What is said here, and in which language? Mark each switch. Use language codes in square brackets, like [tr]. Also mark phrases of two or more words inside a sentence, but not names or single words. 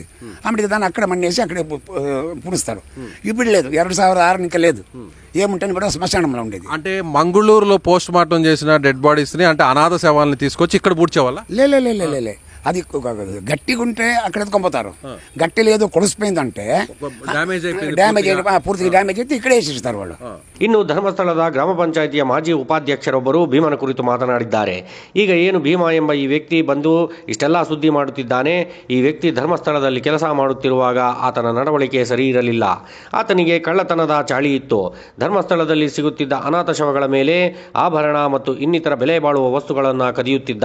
[te] ఆమెడికి దాన్ని అక్కడ మన్నేసి అక్కడే పుడుస్తారు. ఇప్పుడు లేదు, 2006 ఇంకా లేదు, ఏముంటే కూడా శ్మశానంలో ఉండేది. అంటే మంగళూరులో [en] post mortem [te] చేసిన [en] dead bodies [te] ని, అంటే అనాథ శవాలని తీసుకొచ్చి ఇక్కడ పూడ్చేవాళ్ళ? లే, అది గట్టిగా ఉంటే అక్కడ ఎత్తుకొని గట్టి లేదు, కొలిసిపోయిందంటే డ్యామేజ్ పూర్తిగా డ్యామేజ్ అయితే ఇక్కడే వేసిస్తారు వాళ్ళు. [kn] ಇನ್ನು ಧರ್ಮಸ್ಥಳದ ಗ್ರಾಮ ಪಂಚಾಯಿತಿಯ ಮಾಜಿ ಉಪಾಧ್ಯಕ್ಷರೊಬ್ಬರು ಭೀಮನ ಕುರಿತು ಮಾತನಾಡಿದ್ದಾರೆ. ಈಗ ಏನು ಭೀಮಾ ಎಂಬ ಈ ವ್ಯಕ್ತಿ ಬಂದು ಇಷ್ಟೆಲ್ಲ ಸುದ್ದಿ ಮಾಡುತ್ತಿದ್ದಾನೆ, ಈ ವ್ಯಕ್ತಿ ಧರ್ಮಸ್ಥಳದಲ್ಲಿ ಕೆಲಸ ಮಾಡುತ್ತಿರುವಾಗ ಆತನ ನಡವಳಿಕೆ ಸರಿ ಇರಲಿಲ್ಲ. ಆತನಿಗೆ ಕಳ್ಳತನದ ಚಾಳಿ ಇತ್ತು. ಧರ್ಮಸ್ಥಳದಲ್ಲಿ ಸಿಗುತ್ತಿದ್ದ ಅನಾಥ ಶವಗಳ ಮೇಲೆ ಆಭರಣ ಮತ್ತು ಇನ್ನಿತರ ಬೆಲೆ ಬಾಳುವ ವಸ್ತುಗಳನ್ನು ಕದಿಯುತ್ತಿದ್ದ.